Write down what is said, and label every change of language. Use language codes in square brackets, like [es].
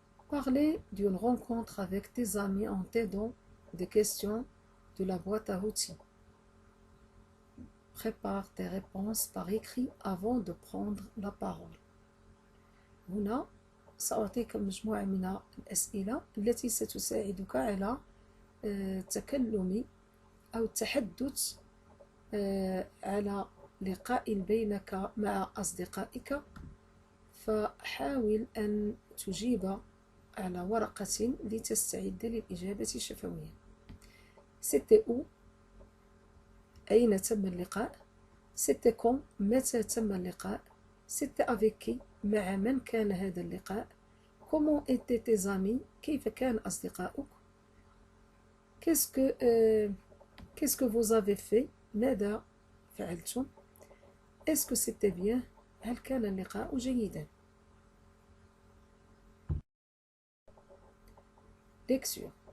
[fr] Parler d'une rencontre avec tes amis en t'aidant des questions de la boîte à outils. Prépare tes réponses par écrit avant de prendre la parole. [ar] هنا سأعطيك مجموعة من الأسئلة التي ستساعدك على التكلم أو التحدث على لقاء بينك مع أصدقائك. فحاول أن تجيب على ورقة لتستعد للإجابة شفويا. [fr] C'était où؟ [ar] أين تم اللقاء؟ [fr] C'était quand؟ [ar] متى تم اللقاء؟ [fr] C'était avec qui؟ [ar] مع من كان هذا اللقاء؟ [fr] Comment étaient tes amis؟ [ar] كيف كان أصدقاؤك؟ [fr] Qu'est-ce que vous avez fait؟ [ar] ماذا فعلتم؟ [fr] Est-ce que c'était bien؟ [ar] هل كان اللقاء جيدا؟ [fr] Lecture.